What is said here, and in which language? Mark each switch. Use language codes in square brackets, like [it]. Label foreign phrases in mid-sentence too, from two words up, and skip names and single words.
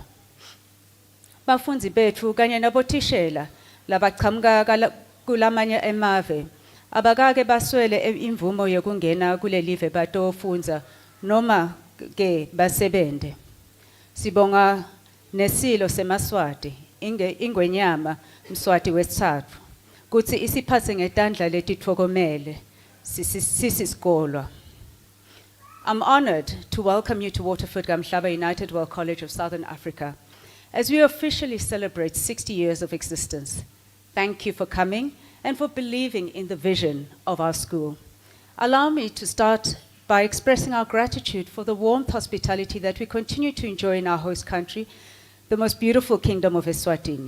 [ss] Bafundzi bethu kanye nabothishela labaqhamuka kulamanye emave abakake baswele imvumo yokungena kule live batofunza noma ke basebende. Sibonga nesilo semaswati ingwenyama Mswati wesithathu kuthi isiphathe ngetandla letithokomele sisikolwa. [en] I'm honored to welcome you to Waterford Kamhlaba United World College of Southern Africa as we officially celebrate 60 years of existence. Thank you for coming and for believing in the vision of our school. Allow me to start by expressing our gratitude for the warm hospitality that we continue to enjoy in our host country, the most beautiful kingdom of Eswatini.